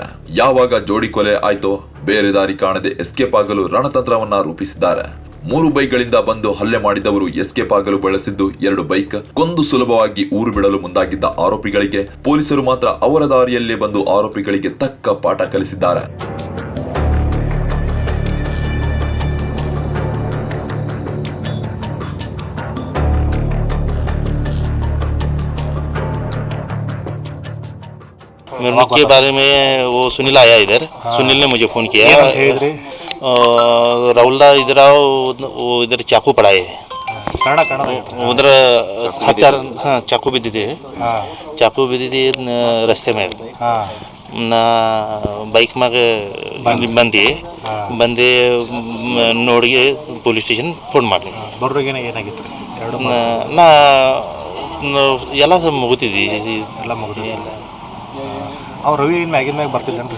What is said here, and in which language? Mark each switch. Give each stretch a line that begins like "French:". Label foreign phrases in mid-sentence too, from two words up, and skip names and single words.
Kannada: ಯಾವಾಗ ಜೋಡಿ ಕೊಲೆ ಆಯ್ತೋ ಬೇರೆ ದಾರಿ ಕಾಣದೆ ಎಸ್ಕೇಪ್ ಆಗಲು ರಣತಂತ್ರವನ್ನ ರೂಪಿಸಿದ್ದಾರೆ. 3 ಬೈಕ್ಗಳಿಂದ ಬಂದು ಹಲ್ಲೆ ಮಾಡಿದವರು ಎಸ್ಕೇಪ್ ಆಗಲು ಬಳಸಿದ್ದು 2 ಬೈಕ್. ಕೊಂದು ಸುಲಭವಾಗಿ ಊರು ಬಿಡಲು ಮುಂದಾಗಿದ್ದ ಆರೋಪಿಗಳಿಗೆ ಪೊಲೀಸರು ಮಾತ್ರ ಅವರ ದಾರಿಯಲ್ಲೇ ಬಂದು ಆರೋಪಿಗಳಿಗೆ ತಕ್ಕ ಪಾಠ ಕಲಿಸಿದ್ದಾರೆ.
Hindi: के बारे में वो सुनील आया इधर। सुनील ने मुझे फ़ोन किया, राहुल दा इधर आओ, वो इधर चाकू पड़ा है उधर हत्यार। हाँ चाकू भी दी चाकू भी दी रस्ते में
Kannada: ನಾ ಬೈಕ್ ಮ್ಯಾಗ ಬಂದು ನೋಡಿಗೆ
English: police station phone
Kannada: ಮಾಡಿ ಏನಾಗಿತ್ತು ನಾ ಎಲ್ಲ ಮುಗಿತಿದ್ವಿ ಎಲ್ಲ ಮುಗಿದಿದೆ. ಅವ್ರು ರವಿ ಮ್ಯಾಗಿನ ಮ್ಯಾಗ ಬರ್ತಿದ್ದೇನ್ರಿ?